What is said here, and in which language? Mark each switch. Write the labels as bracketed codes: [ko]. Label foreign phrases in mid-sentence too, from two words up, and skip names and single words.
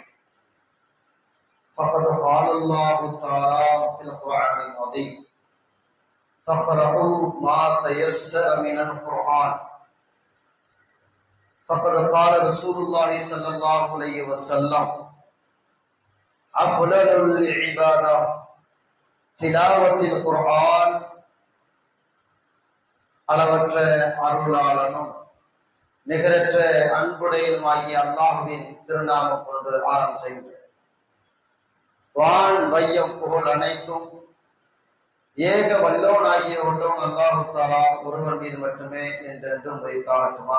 [ar] فقد قال الله تعالى في القرآن العظيم: فاقرؤوا ما تيسر من القرآن. فقد قال رسول الله صلى الله عليه وسلم: أفضل العبادة تلاوة القرآن. [ta] அளவற்ற அருளாளனும் நிகரற்ற அன்புடையதுமாகிய அல்லாஹ்வின் திருநாமம் கொண்டு ஆரம்பம் செய்கின்றேன். வான் வையம் புகழ் அனைத்தும் ஏக வல்லோனாகிய ஒன்றவன் [ar] الله تعالى [ta] ஒருவன் மீது மட்டுமே என்றென்றும் வைத்தாகட்டுமாக.